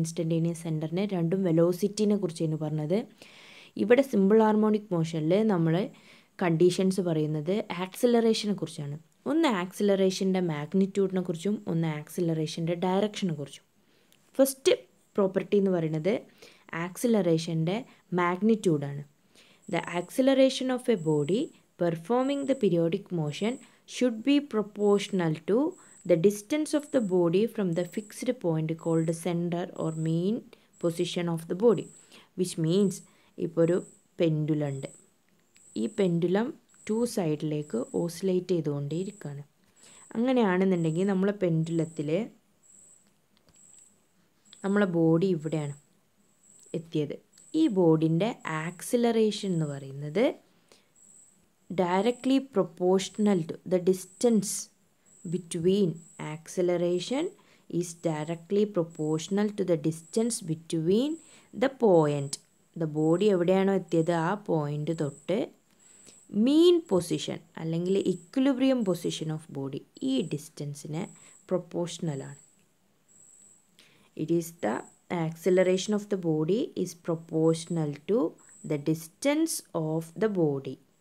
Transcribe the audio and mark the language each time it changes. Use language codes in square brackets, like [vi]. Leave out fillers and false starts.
[ml] Instantaneous സെൻറ്ററിന് രണ്ടും വെലോസിറ്റീനെ കുറിച്ചാണ് പറഞ്ഞത്. ഇവിടെ സിമ്പിൾ ഹാർമോണിക് മോഷനിൽ നമ്മൾ കണ്ടീഷൻസ് പറയുന്നത് ആക്സിലറേഷനെ കുറിച്ചാണ്. ഒന്ന് ആക്സിലറേഷൻ്റെ മാഗ്നിറ്റ്യൂഡിനെ കുറിച്ചും ഒന്ന് ആക്സിലറേഷൻ്റെ ഡയറക്ഷനെ കുറിച്ചും. ഫസ്റ്റ് പ്രോപ്പർട്ടി എന്ന് പറയുന്നത് ആക്സിലറേഷൻ്റെ മാഗ്നിറ്റ്യൂഡാണ്. [en] the acceleration of a body performing the periodic motion should be proportional to the distance of the body from the fixed point called center or mean position of the body, which means [ml] ഇപ്പോൾ ഒരു pendulum ഉണ്ട്. ഈ pendulum 2 സൈഡിലേക്ക് oscillate ചെയ്തുകൊണ്ടേയിരിക്കുകയാണ്. അങ്ങനെയാണെന്നുണ്ടെങ്കിൽ നമ്മളെ പെൻഡുലത്തിൽ നമ്മളെ body ഇവിടെയാണ് എത്തിയത്. ഈ ബോഡിൻ്റെ ആക്സിലറേഷൻ എന്ന് പറയുന്നത് [en] directly proportional to the distance between acceleration is directly proportional to the distance between the point. [ml] The body എവിടെയാണോ എത്തിയത് ആ പോയിൻ്റ് തൊട്ട് മീൻ പൊസിഷൻ അല്ലെങ്കിൽ ഇക്വിലിബ്രിയം പൊസിഷൻ ഓഫ് ബോഡി, ഈ ഡിസ്റ്റൻസിന് പ്രൊപ്പോർഷണലാണ്. [en] It is the acceleration of the body is proportional to the distance of the body.